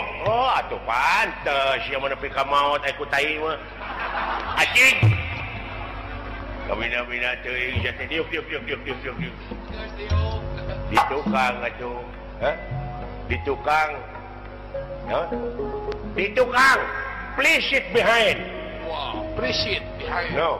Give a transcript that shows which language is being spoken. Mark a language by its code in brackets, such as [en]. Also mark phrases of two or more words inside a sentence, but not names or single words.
[su] Oh, atuh pantes sia mah nepi ka maot aya ku tai mah. Acing. Kabina-bina teuing sia teh diuk. Di tukang atuh. Hah? Di tukang. Ya? Di tukang. [en] Please sit behind. Wow, please sit behind. No.